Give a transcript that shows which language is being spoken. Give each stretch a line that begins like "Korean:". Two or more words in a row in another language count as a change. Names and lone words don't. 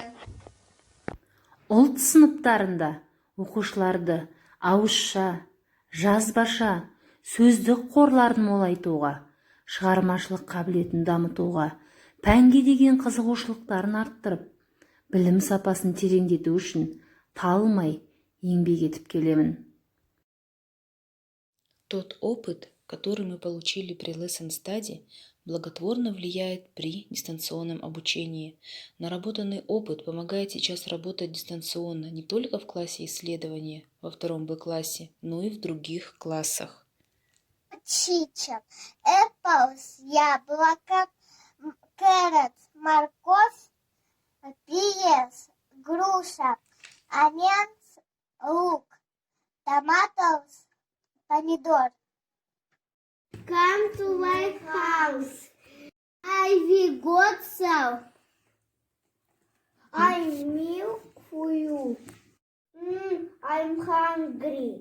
Kazakh: Ұлт сыныптарында оқушыларды ауызша, жазбаша, сөздік қорларын молайтуға, шығармашылық қабілетін дамытуға, пәнге деген қызығушылықтарын арттырып, білім сапасын тереңдету үшін талмай еңбек етіп келемін.
Russian: Тот опыт, который мы получили при Lesson Study, благотворно влияет при дистанционном обучении. Наработанный опыт помогает сейчас работать дистанционно не только в классе исследования, во 2 Б-классе, но и в других классах. Чича, apples, яблоко, carrot, морковь, pears, груша, onions, лук,
English: tomatoes, помидор. Come to my house. I will go south. I milk for you. I'm hungry.